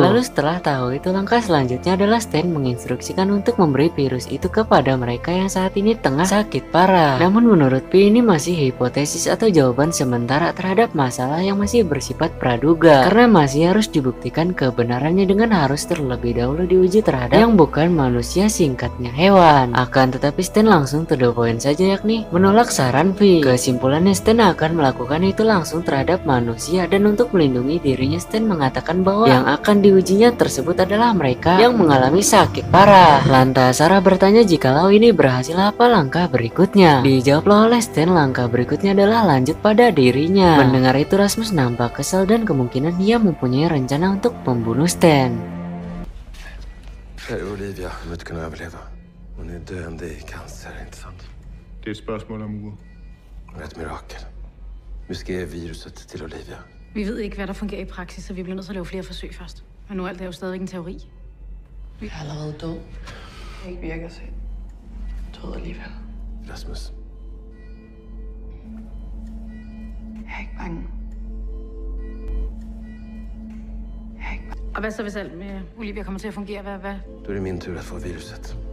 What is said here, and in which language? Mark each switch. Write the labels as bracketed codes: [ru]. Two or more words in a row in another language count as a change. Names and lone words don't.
[id] Lalu setelah tahu itu, langkah selanjutnya adalah Stan menginstruksikan untuk memberi virus itu kepada mereka yang saat ini tengah sakit parah. Namun menurut Vi ini masih hipotesis atau jawaban sementara terhadap masalah yang masih bersifat praduga, karena masih harus dibuktikan kebenarannya dengan harus terlebih dahulu diuji terhadap yang bukan manusia, singkatnya hewan. Akan tetapi Stan langsung [en] to the point [id] saja, yakni menolak saran Vi. Kesimpulannya Stan akan melakukan itu langsung terhadap manusia, dan untuk melindungi dirinya Stan mengatakan bahwa yang akan diujinya tersebut adalah mereka yang mengalami sakit parah. Lantas Sarah bertanya jikalau ini berhasil apa langkah berikutnya. Dijawablah oleh Stan langkah berikutnya adalah lanjut pada dirinya. Mendengar itu Rasmus nampak kesal dan kemungkinan ia mempunyai rencana untuk membunuh Stan. [sv] Olivia kommer inte kunna överleva. Hon är döende i cancer, inte sant? Det är ett spörsmål om uger. Hon är ett mirakel. Vi ska ge viruset till Olivia. [da] Vi ved ikke, hvad der fungerer i praksis, så vi bliver nødt til at lave flere forsøg først. Men nu alt er jo stadigvæk en teori. Vi er allerede død. Det ikke virker så død alligevel. Rasmus. Jeg er ikke bange. Jeg er ikke bange. Og hvad så, hvis alt med Olivia kommer til at fungere? Hvad? [sv] Då är det min tur att få viruset.